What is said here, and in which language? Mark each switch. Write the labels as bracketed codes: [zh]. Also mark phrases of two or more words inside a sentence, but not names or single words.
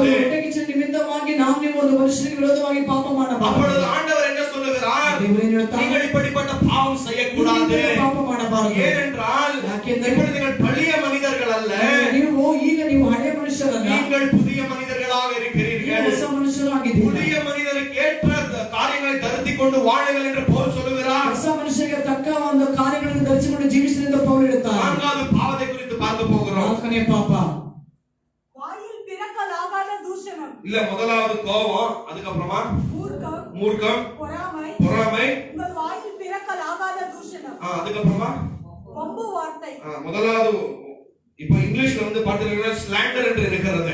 [kn] ಹೊಟ್ಟೆಕಿಚ್ಚು ನಿಮಿತ್ತವಾಗಿ ನಾವು ನೀವು ಒಂದು ಮನುಷ್ಯನಿಗೆ ವಿರೋಧವಾಗಿ ಪಾಪ ಮಾಡಬಾರದು. [ta] அப்பொழுது ஆண்டவர் என்ன சொல்லுகிறார்? [kn] ದೇವರು ಏನು ಹೇಳ್ತಾನೆ? [ta] நீங்கள் இப்படிப்பட்ட பாவம் செய்யக்கூடாது. [kn] ಪಾಪ ಮಾಡಬಾರದು. [ta] ஏனென்றால் [kn] ಯಾಕೆಂದರೆ [ta] இப்பொழுது நீங்கள் பழைய மனிதர்கள் அல்ல, [kn] ನೀವು ಹಳೆಯ ಮನುಷ್ಯರಲ್ಲ, [ta] நீங்கள் புதிய மனிதர்களாக [kn] ನೀವು [ta] இருக்கிறீர்கள். [kn] ಹೊಸ ಮನುಷ್ಯರಾಗಿದ್ದೀರಿ. [ta] புதிய மனிதருக்கு ஏற்ற காரியங்களை தரித்துக் கொண்டு வாழுங்கள் என்று பவுல் சொல்லுகிறார். [kn] ಹೊಸ ಮನುಷ್ಯರಿಗೆ ತಕ್ಕ ಒಂದು ಕಾರ್ಯಗಳನ್ನು ಧರಿಸಿಕೊಂಡು ಜೀವಿಸಿ ಎಂದು ಪೌಲ ಹೇಳುತ್ತಾರೆ. [ta] நான்காவது பாவத்தை குறித்து பார்க்க போகிறோம். [kn] ನಾಲ್ಕನೇ ಪಾಪ [ta] வாயில் பிறக்கலாகாத தூஷணம். இல்ல, முதலாவது கோபம், அதுக்கப்புறமா மூர்க்கம், மூர்க்கம், பொறாமை. பொறாமை. உங்கள் வாயில் பிறக்கலாகாத அதுக்கப்புறமா வம்பு வார்த்தை. முதலாவது இப்ப இங்கிலீஷ்ல வந்து பாத்தீங்கன்னா ஸ்லாண்டர் என்று இருக்கிறது.